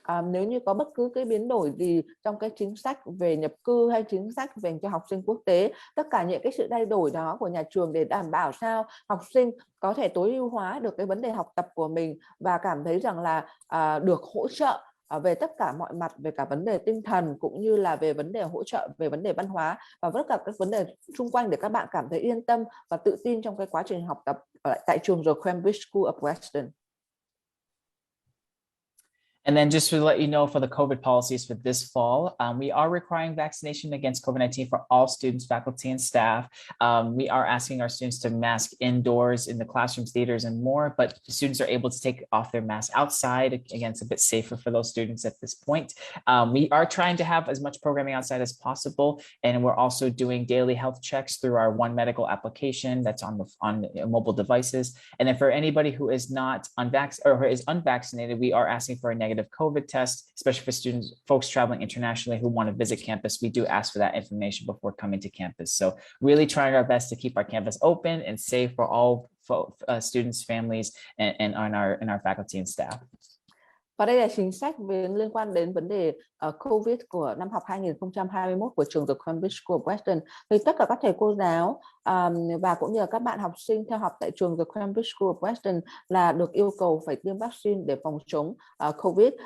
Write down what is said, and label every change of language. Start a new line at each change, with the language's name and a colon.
Vietnamese: Nếu như có bất cứ cái biến đổi gì trong cái chính sách về nhập cư hay chính sách về cho học sinh quốc tế, tất cả những cái sự thay đổi đó của nhà trường để đảm bảo sao học sinh có thể tối ưu hóa được cái vấn đề học tập của mình và cảm thấy rằng là được hỗ trợ về tất cả mọi mặt, về cả vấn đề tinh thần cũng như là về vấn đề hỗ trợ về vấn đề văn hóa và tất cả các vấn đề xung quanh để các bạn cảm thấy yên tâm và tự tin trong cái quá trình học tập tại trường The Cambridge School of Weston.
English: And then just to let you know, for the COVID policies for this fall, we are requiring vaccination against COVID-19 for all students, faculty, and staff. We are asking our students to mask indoors in the classrooms, theaters, and more, but students are able to take off their mask outside. Again, it's a bit safer for those students at this point. We are trying to have as much programming outside as possible, and we're also doing daily health checks through our One Medical application that's on mobile devices. And then for anybody who is not unvaccinated, we are asking for a negative COVID test, especially for folks traveling internationally who want to visit campus. We do ask for that information before coming to campus. So really trying our best to keep our campus open and safe for all students, families, and our faculty and staff.
Vietnamese: Và đây là chính sách liên quan đến vấn đề COVID của năm học 2021 của trường The Cambridge School of Weston, thì tất cả các thầy cô giáo và cũng như là các bạn học sinh theo học tại trường The Cambridge School of Weston là được yêu cầu phải tiêm vaccine để phòng chống COVID.